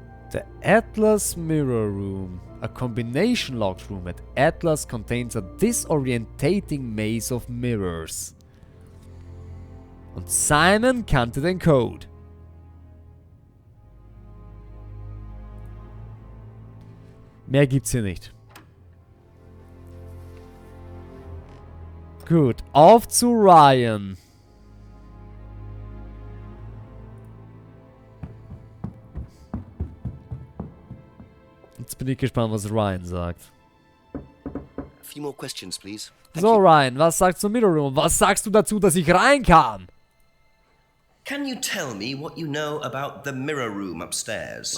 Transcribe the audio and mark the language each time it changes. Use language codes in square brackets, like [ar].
[en] The Atlas Mirror Room. A combination locked room at Atlas contains a disorientating maze of mirrors. [de] Und Simon kannte den Code. Mehr gibt's hier nicht. Gut, auf zu Ryan. Jetzt bin ich gespannt, was Ryan sagt. [en] A few more questions, please. [de] So, Ryan, was sagst du zum Mirror Room? Was sagst du dazu, dass ich reinkam? [en] Can you tell me what you know about the mirror room upstairs?